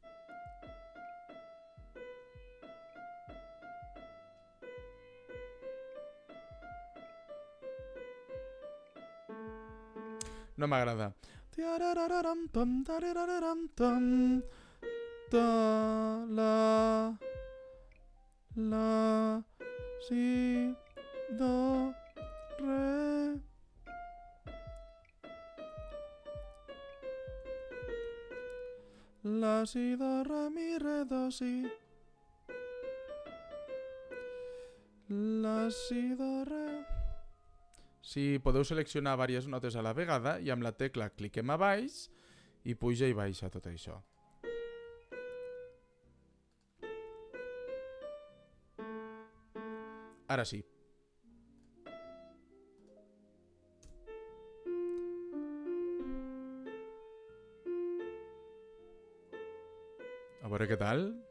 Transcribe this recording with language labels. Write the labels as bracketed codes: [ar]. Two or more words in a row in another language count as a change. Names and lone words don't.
[ca] No m'agrada. La, si, do, re. La, si, do, re, mi, re, do, si. La, si, do, re. Si podeu seleccionar diverses notes a la vegada i amb la tecla cliquem a baix i puja i baixa tot això. Ara sí. A veure què tal.